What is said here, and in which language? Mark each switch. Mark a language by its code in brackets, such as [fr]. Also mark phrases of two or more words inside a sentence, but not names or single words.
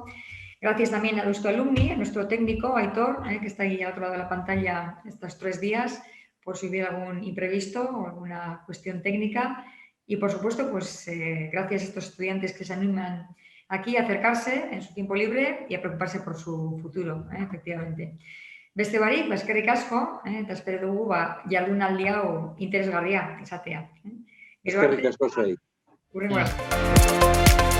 [es] Gracias también a nuestro alumni, a nuestro técnico, Aitor, que está ahí al otro lado de la pantalla estos 3 días, por si hubiera algún imprevisto o alguna cuestión técnica. Y, por supuesto, pues gracias a estos estudiantes que se animan aquí a acercarse en su tiempo libre y a preocuparse por su futuro, efectivamente. [eu] Beste barik, eskerrik asko, eta espero dugu jardunaldi hau interesgarria izatea. Eskerrik asko zuei. Hurrengo arte.